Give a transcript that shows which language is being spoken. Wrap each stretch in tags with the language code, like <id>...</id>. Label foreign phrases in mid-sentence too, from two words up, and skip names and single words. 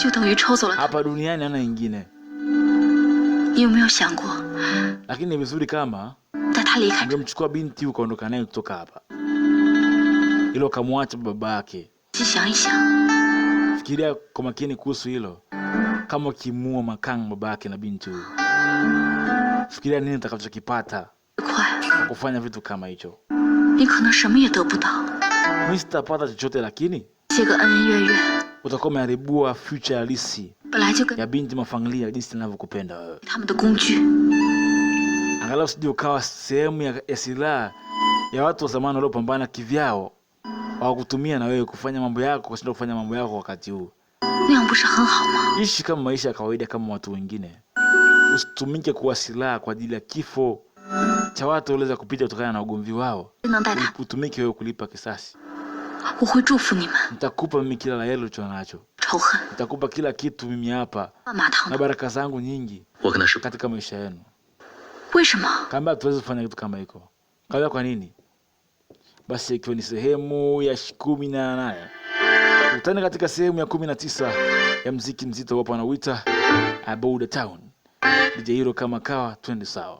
<sw>Hapa duniani hana nyingine. Lakini ni vizuri kama ungemchukua binti ukaondoka naye kutoka hapa. Ilo kamwacha baba yake. Fikiria kwa makini kuhusu hilo. Kama kimua makang baba yake na binti huyu. Fikiria nini utakachokipata kufanya vitu kama hicho.</sw> <zh>你可能什么也得不到。</zh> <sw>Mimi sitapata chochote lakini</sw> <zh>些个恩恩怨怨</zh> <sw>utakuwa umeharibua future halisi</sw> <zh>本来就跟</zh> <sw>ya binti Mafanglia jinsi ninavyokupenda wewe.</sw> <zh>他们的工具。</zh> <sw>Angalau usije ukawa sehemu ya silaha ya watu wa zamani waliopambana kivyao wakutumia na wewe kufanya mambo yako kushinda kufanya mambo yako wakati huu.</sw> <zh>那样不是很好吗？</zh> <sw>Ishi kama maisha ya kawaida kama watu wengine. Usitumike kuwa silaha kwa ajili ya kifo cha watu walioweza kupita kutokana na ugomvi wao.</sw> <zh>能带他，</zh> <sw>Utumike wewe kulipa kisasi.</sw> <zh>我会祝福你们。</zh> <sw>Nitakupa mimi kila la heri ulicho nacho.</sw> <zh>仇恨，</zh> <sw>Nitakupa kila kitu mimi hapa 万马堂 na baraka zangu nyingi</sw> <zh>我跟他说，</zh> <sw>katika maisha yenu.</sw> <zh>为什么？</zh> <sw>Kama tuweze kufanya kitu kama hiko. Kaza kwa nini? Basi ikiwa ni sehemu ya 18. Tutane katika sehemu ya 19 ya mziki mzito wapo anauita About the Town. DJ Hero kama kawa twende sawa.</sw>